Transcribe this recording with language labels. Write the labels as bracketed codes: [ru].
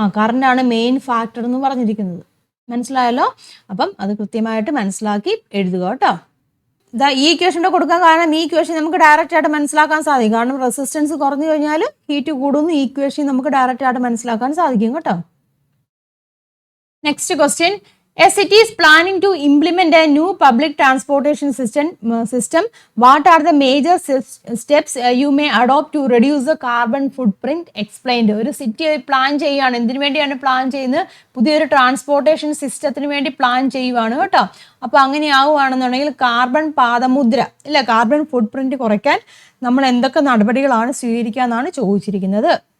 [ml] Current ആണ് main factor എന്ന് പറഞ്ഞിരിക്കുന്നത്. മനസ്സിലായല്ലോ? അപ്പം അത് കൃത്യമായിട്ട് മനസ്സിലാക്കി എഴുതുക കേട്ടോ. ഇതാ ഈ ഇക്വേഷൻ്റെ കൊടുക്കാൻ കാരണം ഈ ഇക്വേഷൻ നമുക്ക് ഡയറക്റ്റ് ആയിട്ട് മനസ്സിലാക്കാൻ സാധിക്കും. കാരണം റെസിസ്റ്റൻസ് കുറഞ്ഞു കഴിഞ്ഞാൽ ഹീറ്റ് കൂടുന്നു. ഈ ഇക്വേഷൻ നമുക്ക് ഡയറക്റ്റ് ആയിട്ട് മനസ്സിലാക്കാൻ സാധിക്കും കേട്ടോ. Next question. [en] A city is planning to implement a new public transportation system. What are the major steps you may adopt to reduce the carbon footprint? [ml] Explained. ഒരു സിറ്റി പ്ലാൻ ചെയ്യുകയാണ്. എന്തിനു വേണ്ടിയാണ് plan ചെയ്യുന്നത്? പുതിയൊരു ട്രാൻസ്പോർട്ടേഷൻ സിസ്റ്റത്തിന് വേണ്ടി plan ചെയ്യുവാണ് കേട്ടോ. അപ്പോൾ അങ്ങനെ ആവുകയാണെന്നുണ്ടെങ്കിൽ കാർബൺ പാദമുദ്ര ഇല്ല, കാർബൺ ഫുട് പ്രിന്റ് കുറയ്ക്കാൻ നമ്മൾ എന്തൊക്കെ നടപടികളാണ് സ്വീകരിക്കുക എന്നാണ് ചോദിച്ചിരിക്കുന്നത്.